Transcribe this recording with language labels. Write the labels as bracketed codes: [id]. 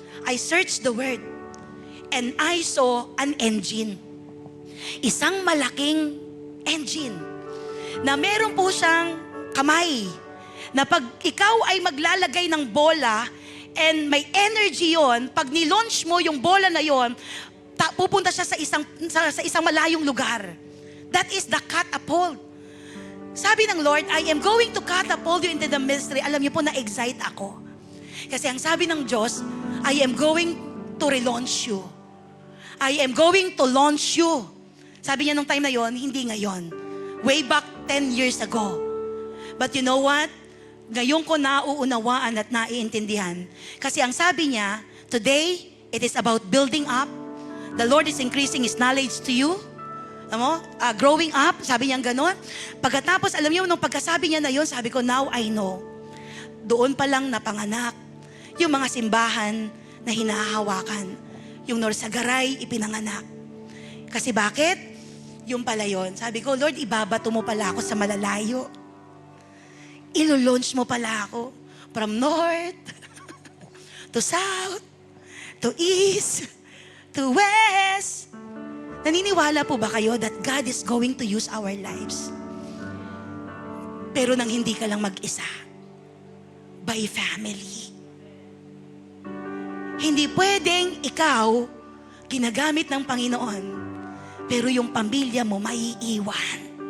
[en] I searched the word and I saw an engine. [tl] Isang malaking engine na meron po siyang kamay na pag ikaw ay maglalagay ng bola and may energy yon, pag nilaunch mo yung bola na yon, pupunta siya sa isang malayong lugar. [en] That is the catapult. [tl] Sabi ng [en] Lord, I am going to catapult you into the ministry. [tl] Alam niyo po, na-excite ako. Kasi ang sabi ng Diyos, [en] I am going to relaunch you. I am going to launch you. [tl] Sabi niya nung time na yon, hindi ngayon. [en] Way back 10 years ago. But you know what? [tl] Ngayon ko nauunawaan at naiintindihan. Kasi ang sabi niya, [en] today, it is about building up. The Lord is increasing His knowledge to you. [tl] Growing up, sabi niya gano'n. Pagkatapos, alam niyo, nung pagkasabi niya na yun, sabi ko, [en] now I know. [tl] Doon pa lang napanganak yung mga simbahan na hinahawakan. Yung Norsagaray, ipinanganak. Kasi bakit? Yung pala yun. Sabi ko, Lord, ibabato mo pala ako sa malalayo. Ilo-launch mo pala ako [en] from north to south to east to west. [tl] Naniniwala po ba kayo [en] that God is going to use our lives? [tl] Pero nang hindi ka lang mag-isa. [en] By family. [tl] Hindi pwedeng ikaw ginagamit ng Panginoon, pero yung pamilya mo maiiwan.